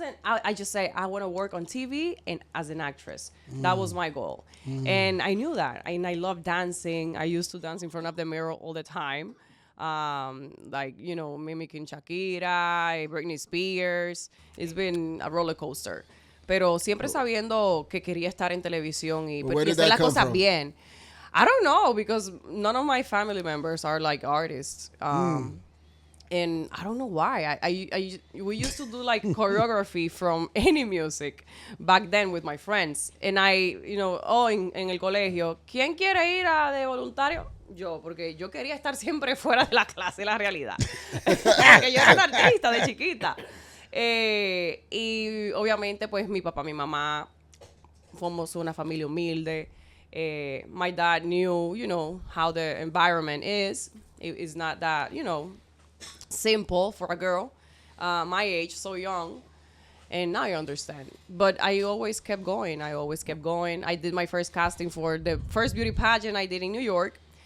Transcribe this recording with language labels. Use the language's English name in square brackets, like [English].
[English] And I just say, I want to work on TV and as an actress. That was my goal. And I knew that. And I love dancing. I used to dance in front of the mirror all the time. Mimicking Shakira, Britney Spears. It's been a roller coaster. [Spanish] Pero siempre sabiendo que quería estar en televisión y hacer las cosas bien. [English] I don't know, because none of my family members are like artists. And I don't know why. We used to do like choreography from any music back then with my friends. [Spanish] And en el colegio, ¿quién quiere ir de voluntario? Yo, porque yo quería estar siempre fuera de la clase, la realidad. Porque yo era una artista de chiquita. Y obviamente, pues, mi papá, mi mamá, fuimos una familia humilde. [English] My dad knew, how the environment is. It's not that, simple for a girl my age, so young. And now I understand. But I always kept going. I did my first casting for the first beauty pageant I did in New York.